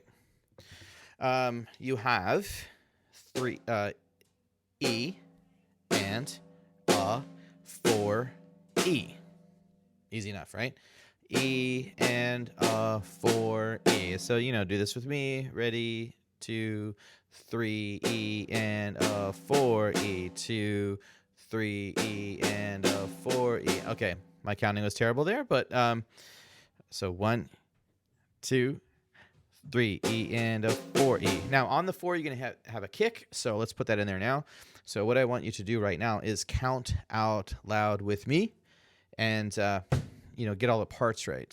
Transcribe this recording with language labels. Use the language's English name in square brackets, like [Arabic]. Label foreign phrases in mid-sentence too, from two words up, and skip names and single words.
[English] You have 3 E and a 4E. Easy enough, right? E and a 4E. So, do this with me. Ready, 2, 3, E and a 4E. 2, 3, E and a 4E. Okay, my counting was terrible there, but so 1, 2, 3, E and a 4E. Now on the 4, you're going to have a kick, so let's put that in there now. So what I want you to do right now is count out loud with me, and get all the parts right.